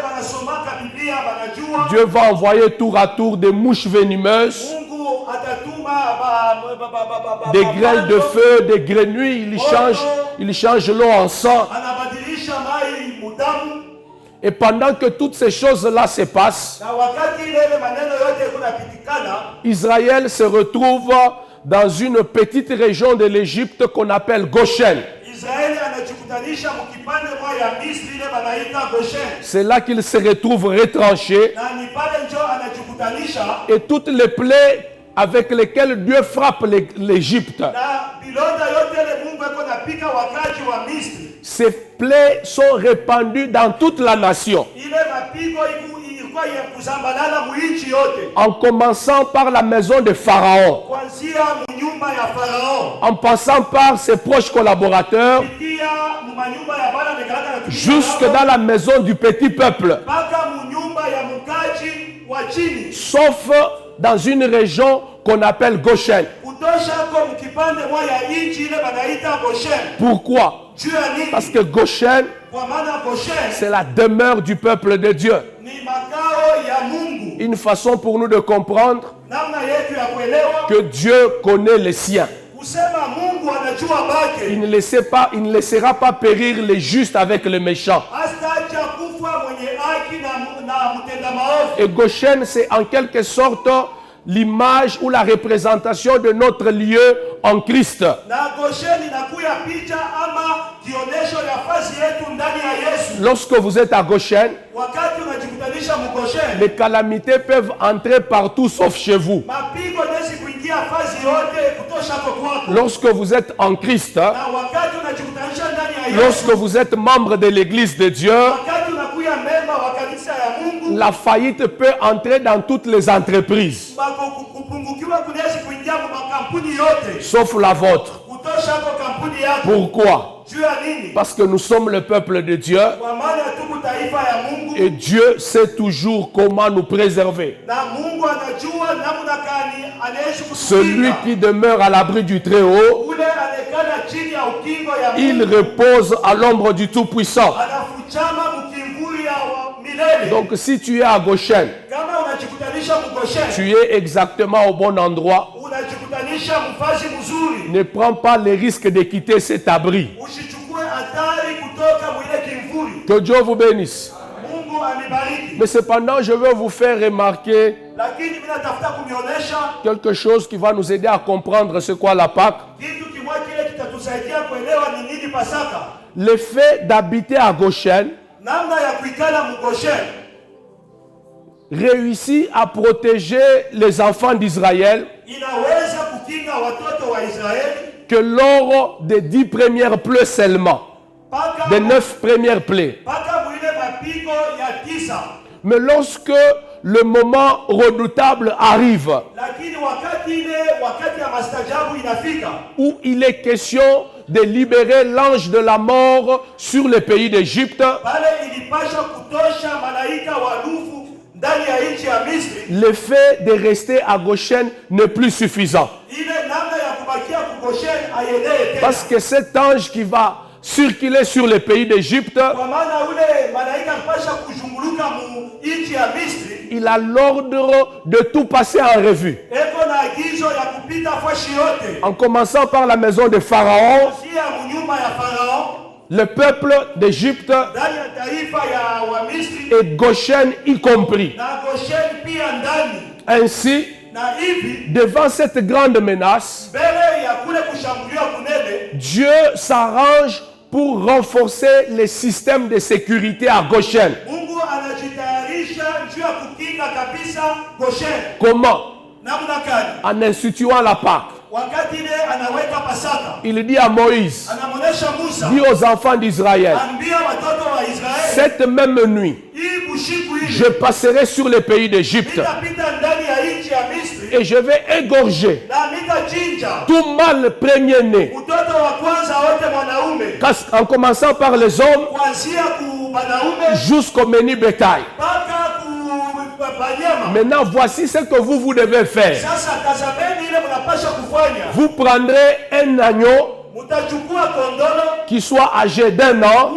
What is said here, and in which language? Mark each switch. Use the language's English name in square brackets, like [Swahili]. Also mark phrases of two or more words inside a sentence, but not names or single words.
[French] Dieu va envoyer tour à tour des mouches venimeuses, des grêles de feu, des grenouilles. Il change l'eau en sang. Et pendant que toutes ces choses-là se passent, [Swahili] na wakati ile maneno yote kunapitikana, [French] Israël se retrouve dans une petite région de l'Égypte qu'on appelle Goshen. [Swahili] Israeli anajikutanisha mkipande moja ya Misri ile banaita Goshen. [French] C'est là qu'il se retrouve retranché. [Swahili] Na ni pale njo anajikutanisha. [French] Et toutes les plaies avec lesquelles Dieu frappe l'Égypte, [Swahili] Na bilonda yote ile Mungu eko napika wakaji wa Misri. [French] ces plaies sont répandues dans toute la nation. [Swahili] Ile mapigo ilikuwa ya kuzambalala muinchi yote. [French] En commençant par la maison de Pharaon, [Swahili] Kuanzia mnyumba ya Farao. [French] en passant par ses proches collaborateurs, [Swahili] Kupitia manyumba ya bana mekalaka na [French] jusque dans la maison du petit peuple, [Swahili] mpaka mnyumba ya mkaji wa chini. [French] sauf dans une région qu'on appelle Goshen. [Swahili] Kutosha kwa mkipande moja ya inchi ile banaita Goshen. [French] Pourquoi? [Swahili] Juu ya nini? [French] Parce que Goshen, [Swahili] Kwa maana Goshen [French] c'est la demeure du peuple de Dieu. [Swahili] ni makao ya Mungu. [French] Une façon pour nous de comprendre [Swahili] Namna yetu ya kuelewa [French] que Dieu connaît les siens. [Swahili] kusema Mungu anajua bake. [French] Il ne laissera pas périr les justes avec les méchants. [Swahili] Hastaacha kufa mwenye haki na mtenda maovu. [French] Et Goshen, c'est en quelque sorte l'image ou la représentation de notre lieu en Christ. [Swahili] Na Goshen inakuya picha ama kionesho ya fasi yetu ndani ya Yesu. [French] Lorsque vous êtes à Goshen, [Swahili] Wakati unajikutanisha mGoshen, [French] les calamités peuvent entrer partout sauf chez vous. [Swahili] mapigo nesi kuingia fasi yote kutosha kwa kwako. [French] Lorsque vous êtes en Christ, [Swahili] Na wakati unajikutanisha ndani ya Yesu, [French] lorsque vous êtes membre de l'Église de Dieu, [Swahili] wakati unakuya memba wa kanisa ya Mungu, [French] la faillite peut entrer dans toutes les entreprises, [Swahili] kupungukiwa kunaweza kuingia kwa makampuni yote [French] sauf la vôtre. [Swahili] kutosha kwa kampuni yako. [French] Pourquoi? [Swahili] Juu ya nini? [French] Parce que nous sommes le peuple de Dieu [Swahili] Kwa maana tuko taifa ya Mungu [French] et Dieu sait toujours comment nous préserver. [Swahili] na Mungu anajua namna gani anaishi [French] Celui [Swahili] kutulinda. [French] qui demeure à l'abri du Très-Haut, [Swahili] Ule anekana chini ya ukingo ya [French] il [Swahili] Mungu [French] repose à l'ombre du Tout-Puissant. [Swahili] anafuchama mkimvuli ya milele. [French] Donc si tu es à Goshen, [Swahili] Kama unajikutanisha mGoshen, [French] tu es exactement au bon endroit. [Swahili] unajikutanisha mfazi mzuri. [French] Ne prends pas le risque de quitter cet abri. [Swahili] Usichukue hatari kutoka mwile kimvuli. [French] Que Dieu vous bénisse. [Swahili] Mungu amibariki. [French] Mais cependant, je veux vous faire remarquer [Swahili] Lakini mimi natafuta kunionyesha [French] quelque chose qui va nous aider à comprendre ce qu'est la Pâque. [Swahili] kitu kimoja kile kitatusaidia kuelewa ni nini Pasaka. [French] Le fait d'habiter à Goshen [Swahili] Namna ya kuikala mGoshen [French] réussit à protéger les enfants d'Israël [Swahili] inaweza kukinga watoto wa Israeli [French] que lors des 10 premières plaies seulement, [Swahili] paka [French] des 9 premières plaies. [Swahili] paka mwile mapigo ya 9. [French] Mais lorsque le moment redoutable arrive, [Swahili] Lakini wakati ya mastajabu inafika, [French] où il est question de libérer l'ange de la mort sur le pays d'Égypte, [Swahili] pale ilipasha kutosha malaika wa lufu ndani ya nchi ya Misri, [French] le fait de rester à Goshen n'est plus suffisant. [Swahili] ile namna ya kubakia kugoshen ayenee tena. [French] Parce que cet ange qui va circuler sur le pays d'Égypte, [Swahili] Kwa maana ule malaika alipasha kuzunguluka mu nchi ya Misri, [French] il a l'ordre de tout passer en revue. [Swahili] eko na agizo ya kupita fashi yote. [French] En commençant par la maison de Pharaon, [Swahili] Sia munyuma ya Farao, [French] le peuple d'Égypte [Swahili] ndani ya taifa ya wa Misri, [French] et Goshen y compris. [Swahili] na Goshen pia ndani. [French] Ainsi, [Swahili] Na hivi [French] devant cette grande menace, [Swahili] mbele ya kule kushambuliwa kunene, [French] Dieu s'arrange pour renforcer les systèmes de sécurité à Goshen. [Swahili] Mungu anajitayarisha juu ya kukinga kabisa Goshen. [French] Comment? [Swahili] Namna gani? [French] En instituant la Pâque. [Swahili] Wakati ile anaweka Pasaka, [French] Il dit à Moïse, [Swahili] anamwonesha Musa, [French] dis aux enfants d'Israël, [Swahili] ambia watoto wa Israeli, [French] cette même nuit, [Swahili] hii bushiku [French] je [Swahili] hii [French] passerai sur le pays d'Égypte [Swahili] nitapita ndani ya nchi ya Misri [French] et je vais égorger [Swahili] na nitachinja [French] tout mâle premier-né, [Swahili] mtoto wa kwanza wote mwanaume, [French] en commençant par les hommes [Swahili] kuanzia ku wanaume [French] jusqu'au menu bétail. [Swahili] mpaka ku banyama. [French] Maintenant, voici ce que vous devez faire. [Swahili] Sasa tazameni ile mnapasha kufanya. [French] Vous prendrez un agneau [Swahili] Mutachukua kondolo [French] qui soit âgé d'1 an,